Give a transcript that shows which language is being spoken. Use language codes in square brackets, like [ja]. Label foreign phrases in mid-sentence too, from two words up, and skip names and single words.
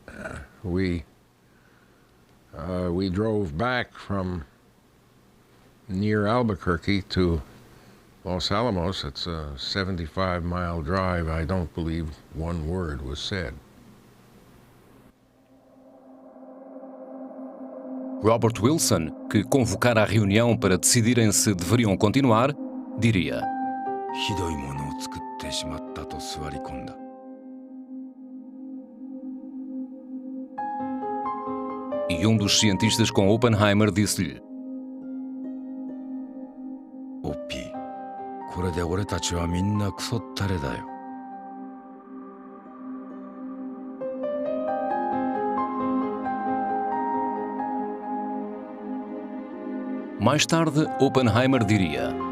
[en] We drove back from near Albuquerque to Los Alamos. It's a 75-mile drive. I don't believe one word was said. [pt] Robert Wilson, que convocara a reunião para decidirem se deveriam continuar, diria: [ja] ひどいものを作ってしまったと座り込んだ。 [pt] E dos cientistas com Oppenheimer disse-lhe: [ja] オッピー、これで俺たちはみんなクソったれだよ。 [pt] Mais tarde, Oppenheimer diria: